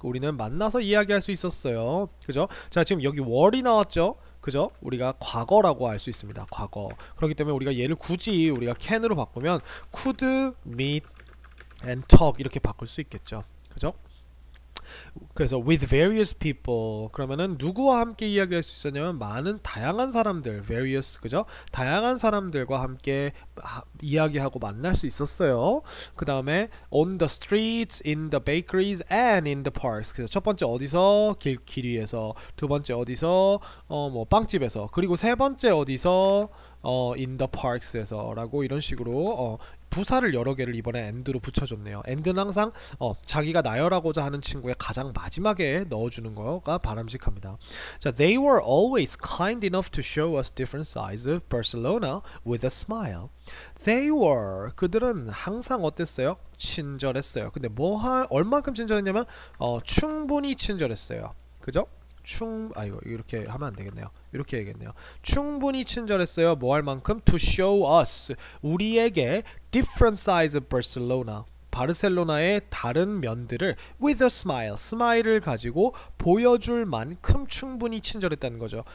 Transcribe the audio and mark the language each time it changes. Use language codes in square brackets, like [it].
[ko] 우리는 만나서 이야기할 수 있었어요. 그죠? 자, 지금 여기 were이 나왔죠? 그죠? 우리가 과거라고 할 수 있습니다. 과거. 그렇기 때문에 우리가 얘를 굳이 우리가 can으로 바꾸면 could meet and talk 이렇게 바꿀 수 있겠죠. 그죠? 그래서 with various people 그러면은 누구와 함께 이야기할 수 있었냐면 많은 다양한 사람들 various 그죠? 다양한 사람들과 함께 이야기하고 만날 수 있었어요. 그 다음에 [en] on the streets, in the bakeries and in the parks. [ko] 그래서 첫 번째 어디서 길 위에서, 두 번째 어디서 뭐 빵집에서, 그리고 세 번째 어디서 in the parks에서 라고 이런 식으로 부사를 여러 개를 이번에 and로 붙여줬네요. and는 항상 자기가 나열하고자 하는 친구의 가장 마지막에 넣어주는 거가 바람직합니다. [en] 자, they were always kind enough to show us different sides of Barcelona with a smile. [ko] They were 그들은 항상 어땠어요? 친절했어요. 근데 얼만큼 친절했냐면 충분히 친절했어요. 그죠? 이거 이렇게 하면 안 되겠네요. 이렇게 얘기했네요. 충분히 친절했어요. 뭐 할 만큼? [en] To show us [ko] 우리에게 [en] different sides of Barcelona [ko] 바르셀로나의 다른 면들을 [en] with a smile [ko] 스마일을 가지고 보여줄 만큼 충분히 친절했다는 거죠.